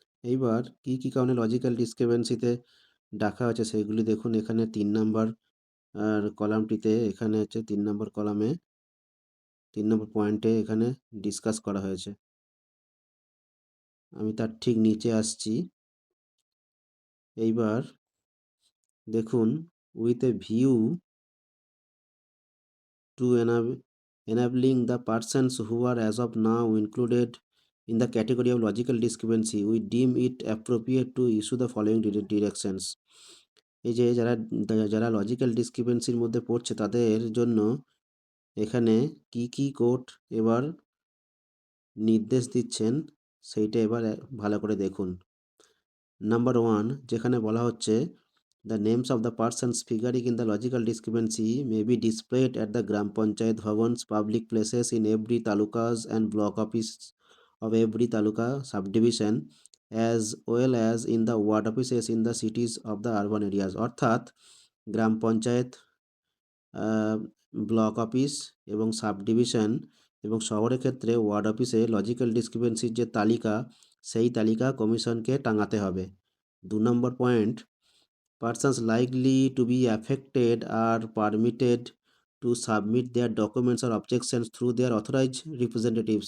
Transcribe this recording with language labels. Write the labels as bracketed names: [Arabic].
[Bangla] এইবার কি কি কারণে লজিক্যাল ডিসক্রিপেন্সিতে ডাকা হয়েছে সেগুলি দেখুন এখানে 3 নম্বর কলামটিতে, এখানে হচ্ছে 3 নম্বর কলামে 3 নম্বর পয়েন্টে এখানে ডিসকাস করা হয়েছে। আমি তার ঠিক নিচে আসছি। [English] এইবার দেখুন with a view to enabling the persons who are as of now included in the category of logical discrepancy, we deem it appropriate to issue the following directions. [Bangla] এই যে যারা যারা লজিক্যাল ডিসক্রিপেন্সির মধ্যে পড়ছে তাদের জন্য এখানে কি কি কোর্ট এবার নির্দেশ দিচ্ছেন সেইটা এবার ভালো করে দেখুন। [English] Number 1, যেখানে বলা হচ্ছে the names of the persons figuring in the logical discrepancy may be displayed at the Gram Panchayat Bhavans, public places in every talukas and block office of every taluka subdivision, as well as in the ward offices in the cities of the urban areas। [Bangla] অর্থাৎ গ্রাম panchayat, block office এবং sub division এবং শহরের ক্ষেত্রে word অফিসে logical ডিসক্রিপেন্সির যে তালিকা, সেই তালিকা কমিশনকে টাঙাতে হবে। [English] 2 নম্বর point, persons likely to be affected are permitted to submit their documents or objections through their authorized representative.